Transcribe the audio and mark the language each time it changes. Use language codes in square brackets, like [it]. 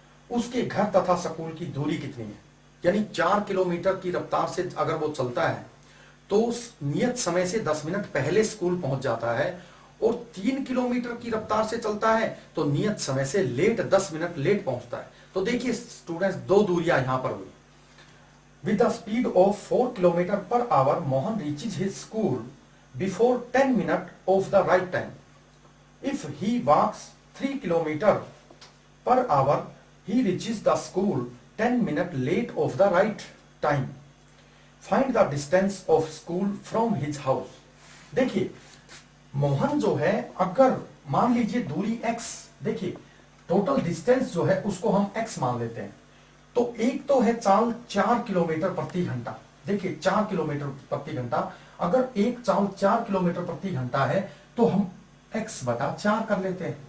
[hi] उसके घर तथा स्कूल की दूरी कितनी है? यानी 4 किलोमीटर की रफ्तार से अगर वो चलता है तो नियत समय से 10 मिनट पहले स्कूल पहुंच जाता है, और 3 किलोमीटर की रफ्तार से चलता है तो नियत समय से 10 मिनट लेट पहुंचता है। तो देखिए स्टूडेंट्स, दो दूरियां यहां पर हुई। [en] With the speed of 4 kilometre per hour Mohan reaches his school before 10 minute of the right time. If he walks 3 kilometre per hour he reaches the school 10 minutes late of the right time. Find the distance of school from his house. [hi] देखिए मोहन जो है, अगर मान लीजिए दूरी x, देखिए total distance जो है उसको हम x मान लेते हैं, तो एक तो है चाल 4 किलोमीटर प्रति घंटा। देखिए 4 किलोमीटर प्रति घंटा, अगर एक चाल 4 किलोमीटर प्रति घंटा है तो हम x/4 कर लेते हैं।